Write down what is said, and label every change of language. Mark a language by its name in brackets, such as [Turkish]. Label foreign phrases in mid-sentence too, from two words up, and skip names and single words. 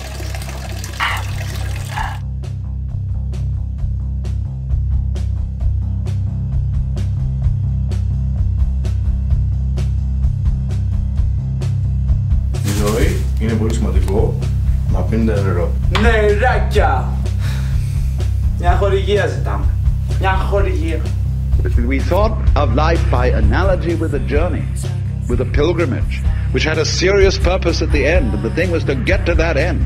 [Greek] Η ζωή είναι πολύ σημαντικό να πίνετε νερό. Νεράκια! Μια χορηγία ζητάμε. Μια χορηγία. [English] We thought of life by analogy with a journey, with a pilgrimage, which had a serious purpose at the end, and the thing was to get to that end.